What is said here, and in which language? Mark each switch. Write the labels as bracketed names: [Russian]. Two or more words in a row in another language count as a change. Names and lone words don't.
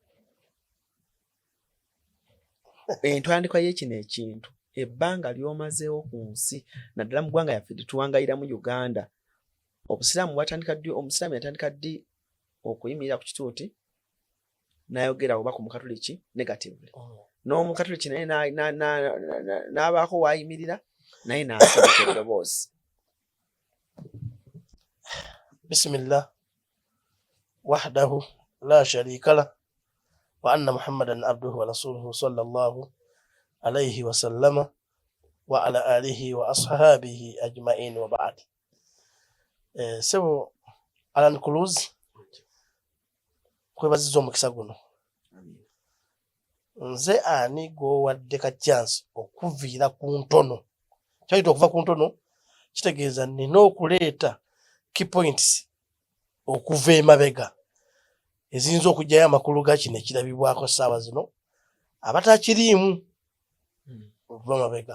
[Ganda] Entandikwa y'ekino ekintu ebbanga ly'omazeewo ku nsi naddala mu ggwanga yaffe tetuwangayiramu Uganda. Obusiraamu bwatandika ddi? Omusiraamu yatandika ddi okuyimirira ku kituuti n'ayogera oba ku Mukatoliki negatively. N'Omukatoliki naye n'abaako waayimirira naye n'asabika eddoboozi. [Arabic] بسم الله وحده لا شريك له وأن محمدا عبده ورسوله صلى الله عليه وسلم وعلى آله وأصحابه أجمعين وبعد. [Ganda] Sebo Alan Cruz kwebaziza omukisa guno. Nze ani gwowadde ka chance okuviira ku ntono. Kyayita okuva ku ntono kitegeeza nina okuleeta [English] key points [Ganda] okuva emabega eziyinza okujjayo amakulu ga kino ekirabibwako ssaawa zino abatakiriimu okuva mabega.